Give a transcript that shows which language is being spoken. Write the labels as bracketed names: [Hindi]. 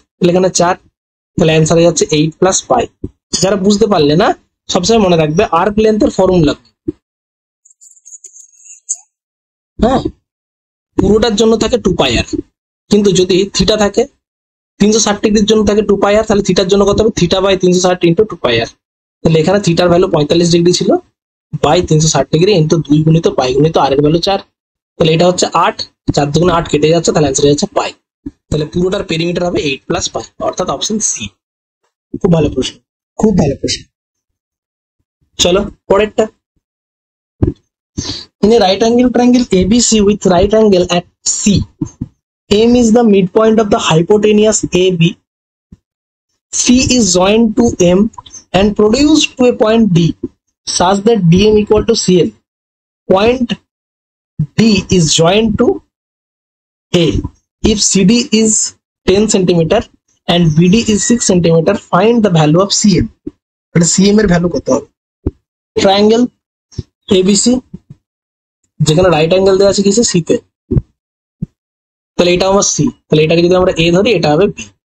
[Bangla] তাহলে এখানে 4, তাহলে অ্যান্সার হয়ে যাচ্ছে 8 প্লাস পাই। যারা বুঝতে পারলে না, সবসময় মনে রাখবে আর্ক লেন্থের ফর্মুলা, হ্যাঁ, পুরোটার জন্য থাকে 2 পাই আর, কিন্তু যদি থিটা থাকে 360 ডিগ্রির জন্য থাকে 2 পাই আর, তাহলে থিটার জন্য কত হবে, থিটা বাই 360 ইন্টু 2 পাই আর। তাহলে এখানে থিটার ভ্যালু 45 ডিগ্রি ছিল, বাই 360 ডিগ্রি ইন্টু 2 গুণিত পাই গুণিত আর এর ভ্যালু 4, তাহলে এটা হচ্ছে 8, 4 দুগুণে 8 কেটে যাচ্ছে, তাহলে অ্যান্সার হচ্ছে পাই। তাহলে পুরোটার পেরিমিটার হবে 8 প্লাস পাই, অর্থাৎ অপশন সি। খুব ভালো প্রশ্ন, খুব ভালো প্রশ্ন। চলো পরেরটা, [English] in a right angle triangle ABC with right angle at C, M is the midpoint of the hypotenuse AB, C is joined to M and produced to a point D such that DM equal to CL. Point D is joined to A. If CD is 10 centimeter and BD is 6 centimeter, find the value of CM. [Bangla] But CM এর value কত হবে? Triangle ABC যেখানে right angle দেওয়া আছে কিসে, সিতে, তাহলে এটা আমার সি, তাহলে এটাকে যদি আমরা এ ধরি এটা হবে বি।